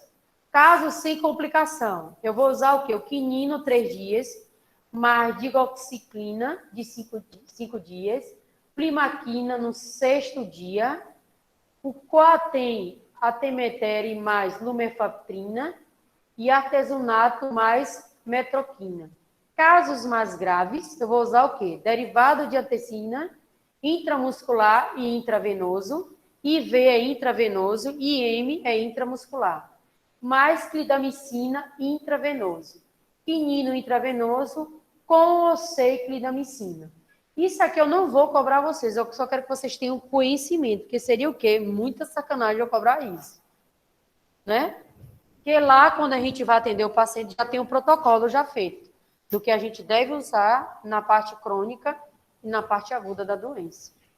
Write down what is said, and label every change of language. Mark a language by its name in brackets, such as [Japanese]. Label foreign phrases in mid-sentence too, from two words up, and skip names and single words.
[Portuguese] Caso sem complicação, eu vou usar o quê? O quinino, 3 dias, mais digoxiclina, de 5 dias, plimaquina no 6º dia, o coatem, atemetere mais lumefantrina e artesunato mais metroquina. Casos mais graves, eu vou usar o quê? Derivado de antecina, intramuscular e intravenoso, IV é intravenoso, IM é intramuscular, mais clindamicina intravenoso, quinino intravenoso com ou sem clindamicina. Isso aqui eu não vou cobrar vocês, eu só quero que vocês tenham conhecimento, porque seria o quê? Muita sacanagem eu cobrar isso, né? Porque lá, quando a gente vai atender o paciente, já tem um protocolo já feito do que a gente deve usar na parte crônica e na parte aguda da doença.